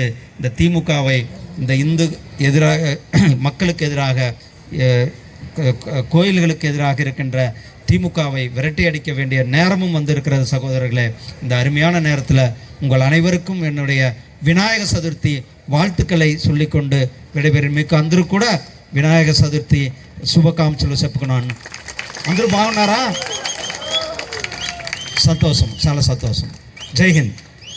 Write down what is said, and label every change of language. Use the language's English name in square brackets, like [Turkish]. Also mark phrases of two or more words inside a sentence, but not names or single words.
[Tamil] இந்த திமுகவை, இந்த இந்து எதிராக, மக்களுக்கு எதிராக, கோயில்களுக்கு எதிராக இருக்கின்ற திமுகவை விரட்டி அடிக்க வேண்டிய நேரமும் வந்திருக்கிறது. சகோதரர்களே, இந்த அருமையான நேரத்தில் உங்கள் அனைவருக்கும் என்னுடைய விநாயக சதுர்த்தி வாழ்த்துக்களை சொல்லிக்கொண்டு [Telugu] విడబెరి మీకు అందరూ కూడా వినాయక చతుర్థి శుభాకాంక్షలు చెప్పుకున్నాను. అందరూ బాగున్నారా? సంతోషం, చాలా సంతోషం. [Hindi] जय हिंद.